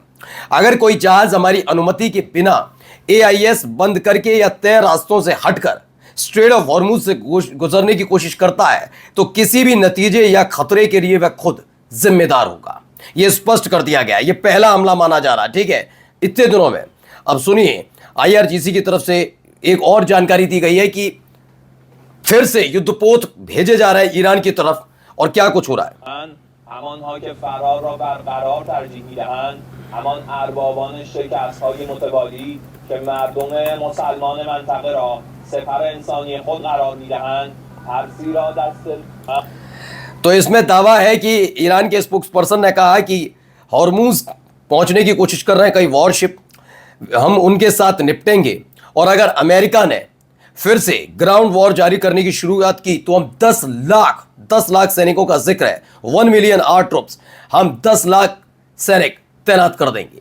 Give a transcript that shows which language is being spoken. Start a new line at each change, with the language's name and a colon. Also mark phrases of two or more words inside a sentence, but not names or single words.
Hindi: अगर कोई जहाज हमारी अनुमति के बिना एआईएस बंद करके या तय रास्तों से हटकर स्ट्रेट ऑफ हॉर्मूज से गुजरने की कोशिश करता है तो किसी भी नतीजे या खतरे के लिए वह खुद जिम्मेदार होगा। यह स्पष्ट कर दिया गया। यह पहला हमला माना जा रहा है, ठीक है, इतने दिनों में। अब सुनिए आईआरजीसी की तरफ से एक और जानकारी दी गई है कि फिर से युद्धपोत भेजे जा रहे हैं ईरान की तरफ और क्या कुछ हो रहा है।
Persian: همانها که فرار را برقرار ترجیح می‌دهند همان اربابان شکست‌های متوالی که مردم مسلمان منطقه را سپر انسانی خود قرار می‌دهند ترسی را دست
Hindi: तो इसमें दावा है कि ईरान के स्पोक्स पर्सन ने कहा कि हॉर्मूज पहुंचने की कोशिश कर रहे हैं कई वॉरशिप। हम उनके साथ निपटेंगे। और अगर अमेरिका ने फिर से
English: ground war
Hindi: जारी करने की शुरुआत की तो हम 10 लाख सैनिकों का जिक्र है,
English: 1 million our troops,
Hindi: हम 10 लाख सैनिक तैनात कर देंगे।